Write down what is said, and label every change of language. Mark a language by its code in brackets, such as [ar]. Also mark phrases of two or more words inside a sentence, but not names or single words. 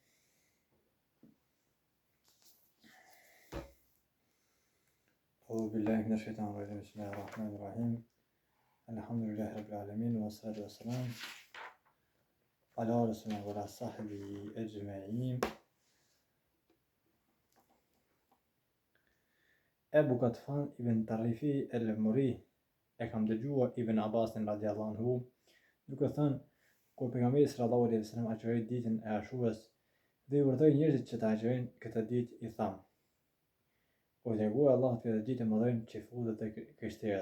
[ar] أعوذ بالله من الشيطان الرجيم. بسم الله الرحمن الرحيم. الحمد لله رب العالمين والصلاة والسلام على رسول الله وعلى صحبه أجمعين. [sq] Ebu Gatfan ibn Tarifi el-Muri e kam dëgjuar Ibn Abbasin [ar] رضي الله عنه [sq] duke thënë, kur pejgamberi [ar] صلى الله عليه وسلم [sq] agjeroi ditën e Ashurës dhe i urdhëroi njerëzit që ta agjerojnë këtë ditë, i thamë: O i dërguar i Allahut, këtë ditë e mëdhenj që futet te krishterët.